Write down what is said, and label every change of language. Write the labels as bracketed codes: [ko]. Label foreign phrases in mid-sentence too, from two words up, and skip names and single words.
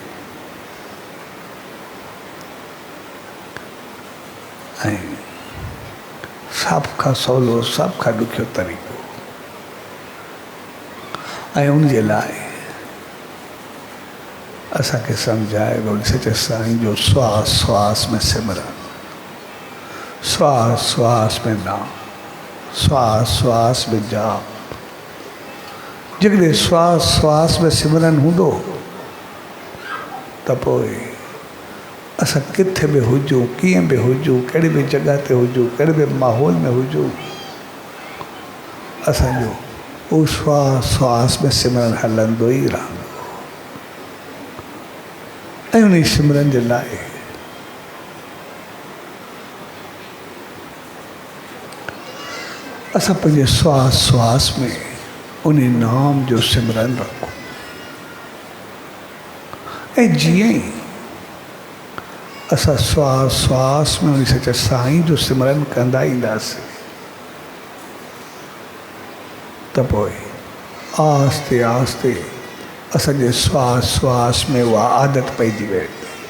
[sd] ऐं सभ खां सवलो, सभ खां ॾुखियो तरीक़ो। ऐं उनजे लाइ असांखे सम्झाए भई सचे साईं जो श्वास श्वास में सिमरन, श्वास श्वास में नाम, श्वास श्वास में जाप। जेकॾहिं श्वास श्वास में सिमरन हूंदो त पोइ असां किथे बि हुजूं, कीअं बि हुजूं, कहिड़ी बि जॻह ते हुजूं, कहिड़े बि माहौल में हुजूं, असांजो उहो श्वास श्वास में सिमरन हलंदो ई रहंदो। ऐं उन सिमरन जे लाइ असां पंहिंजे श्वास श्वास में उन नाम जो सिमरन रखूं। ऐं जीअं ई असां श्वास श्वास में उन सचे साईं जो सिमरन कंदा ईंदासीं त पोइ आस्ते आस्ते असांजे श्वास श्वास में उहा आदत पइजी वेंदी।